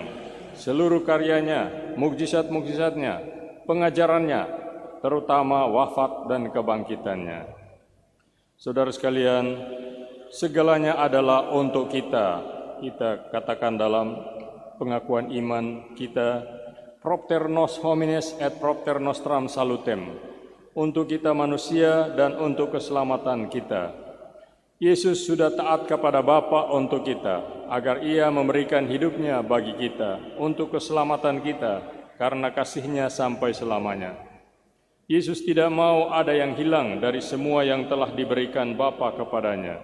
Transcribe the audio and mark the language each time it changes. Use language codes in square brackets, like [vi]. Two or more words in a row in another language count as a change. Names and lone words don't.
[id] Seluruh karyanya, mukjizat-mukjizatnya, pengajarannya, terutama wafat dan kebangkitannya. Saudara sekalian, segalanya adalah untuk kita. Kita katakan dalam pengakuan iman kita, [la] propter nos homines et propter nostram salutem, [id] untuk kita manusia dan untuk keselamatan kita. Yesus sudah taat kepada Bapa untuk kita, agar Ia memberikan hidupnya bagi kita, untuk keselamatan kita, karena kasih-Nya sampai selamanya. Yesus tidak mau ada yang hilang dari semua yang telah diberikan Bapa kepadanya.